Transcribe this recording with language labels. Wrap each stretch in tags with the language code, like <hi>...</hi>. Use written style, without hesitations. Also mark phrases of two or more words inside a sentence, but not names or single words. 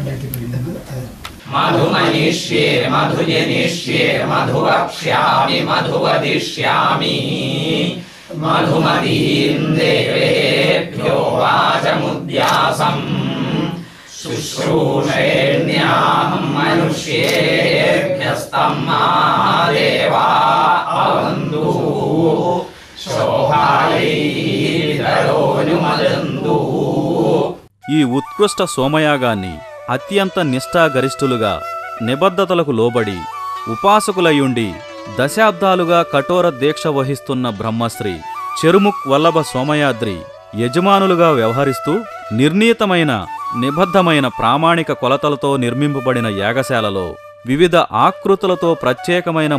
<sa>മധുമനിഷ്യേ മധുജനിഷ്യേ മധുവക്ഷ്യാമി മധുവദിഷ്യാമി മധുമതീം ദേവേഭ്യോ വാചമുദ്യാസം ശുശ്രൂഷേണ്യാം മനുഷ്യേഭ്യസ്തം മഹാദേവാ അവന്തു శోభాయైరరోనుమదందు.</sa> <te>ఈ ఉత్కృష్ట సోమయాగాన్ని అత్యంత నిష్ఠాగరిష్ఠులుగా నిబద్ధతలకు లోబడి ఉపాసకులయుండి దశాబ్దాలుగా కఠోర దీక్ష వహిస్తున్న బ్రహ్మశ్రీ చెరుముక్ వల్లభ సోమయాద్రి యజమానులుగా వ్యవహరిస్తూ నిర్ణీతమైన నిబద్ధమైన ప్రామాణిక కొలతలతో నిర్మింపబడిన యాగశాలలో వివిధ ఆకృతులతో ప్రత్యేకమైన</te>